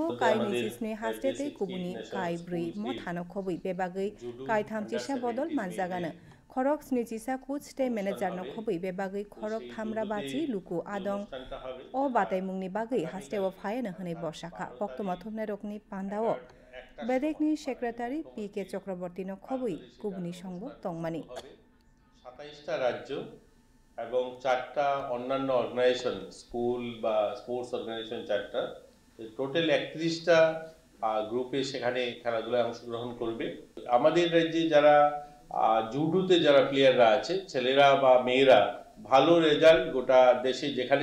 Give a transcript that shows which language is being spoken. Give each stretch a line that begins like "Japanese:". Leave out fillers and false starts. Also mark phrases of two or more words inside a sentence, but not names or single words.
Kok Borok: काय निसिसनि हास्टेते कुबुनि काय ब्रै मथानो खबै बेबागै काय थामथिसा बदल मानजागानो खरक स्निजिसा कुचटे मेनेजारनो खबै बेबागै खरक थामरा बाची लुकु आदं अ बातायमुंनि बागै हास्टेव फायनो हनै बसाखा पक्तमा थुमनाय रकनि पान्दाओ बेदेकनि सेक्रेटारि PK चक्रवर्तीनो खबै कुबुनि संग तंमानि
Bangla: 27টা রাজ্য এবং 4টা অন্যান্য
English: organization school
Bangla: বা
English: sports organization
Bangla: 4টা টোটাল 31টা গ্রুপে সেখানে খেলাধুলায় অংশগ্রহণ করবে আমাদের রাজ্যে যারা জুডোতে যারা প্লেয়াররা আছে ছেলেরা বা মেয়েরা ভালো রেজাল্ট গোটা দেশে যেখানে